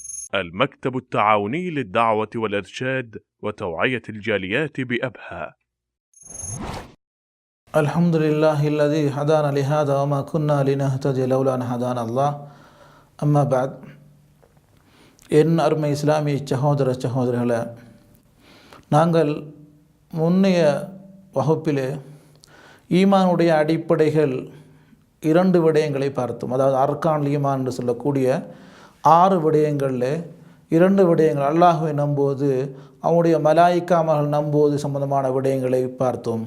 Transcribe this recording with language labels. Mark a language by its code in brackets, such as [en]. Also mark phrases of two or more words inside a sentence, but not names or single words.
[ar] المكتب التعاوني للدعوة والإرشاد وتوعية الجاليات بأبها. الحمد لله الذي هدانا لهذا وما كنا لنهتدي لولا أن هدانا الله. أما بعد, [ta] என் அருமை இஸ்லாமிய சகோதரர்களே, நாங்கள் முன்னைய வகுப்பிலே ஈமானுடைய அடிப்படைகள் 2 விடயங்களை பார்த்தோம். அதாவது [ar] أركان إيمان [ta] என்று சொல்லக்கூடிய 6 விடயங்களில் 2 விடயங்கள், அல்லாஹுவை நம்புவது, அவனுடைய மலாயிக்காமர்கள் நம்புவது சம்பந்தமான விடயங்களை பார்த்தோம்.